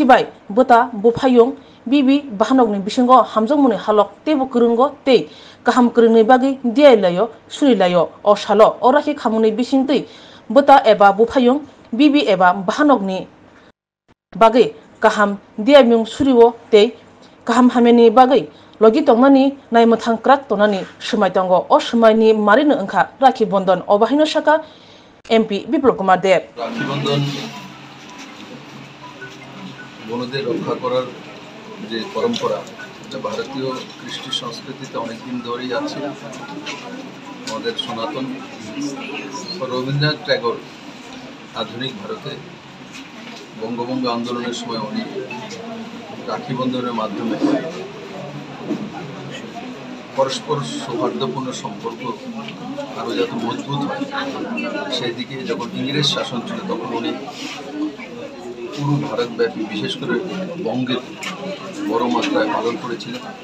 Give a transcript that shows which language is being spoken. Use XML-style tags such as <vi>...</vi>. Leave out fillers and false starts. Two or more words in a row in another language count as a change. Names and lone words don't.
<trp>बाय बुता बुफायं बिबि बाहनकनि बिसंगो हामजमुनि हालक तेबो गरंगो तै गाहाम गरंनि बागै दियायलायो सुरिलायो अ सालो अ राखि खामुनि बिसिंतै बुता एबा बुफायं बिबि एबा बाहनकनि बागै गाहाम दियायमुं सुरिवो तै गाहाम हामेनि बागै लगी तंनानि नायमथां क्राक तंनानि समाय तंगो अ समायनि मारिनो ओंखा राखी बंधन अबाहायनो साका एमपी विप्लव कुमार देव</trp> <bn>রাখি বন্ধন বনদের রক্ষা করার যে পরম্পরা এটা ভারতীয় কৃষ্টি সংস্কৃতিতে অনেকদিন ধরেই আছে। আমাদের সনাতন রবীন্দ্রনাথ ট্যাগর আধুনিক ভারতে বঙ্গভঙ্গ আন্দোলনের সময় উনি রাখি বন্ধনের মাধ্যমে পরস্পর সৌহার্দ্যপূর্ণ সম্পর্ক আরও যাতে মজবুত হয় সেই দিকে যখন ইংরেজ শাসন ছিল তখন উনি পুরো ভারতব্যাপী বিশেষ করে বঙ্গে বড় মাত্রায় পালন করেছিলেন।</bn>